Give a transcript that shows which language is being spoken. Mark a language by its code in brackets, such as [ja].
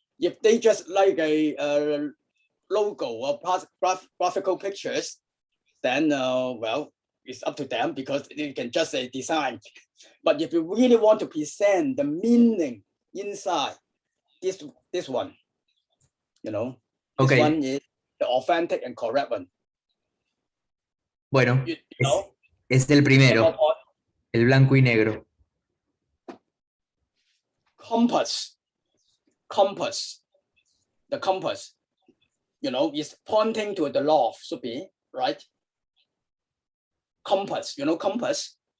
[en] If they just like a logo or graphical pictures, then well, it's up to them because you can just say design. But if you really want to present the meaning inside, this one, you know, this Okay. one is the authentic and correct one. [es] Bueno, [en] You know? [es] es el primero, el blanco y negro. [en] Compass, the compass, you know, is pointing to the north, should be, right? Compass, you know, compass.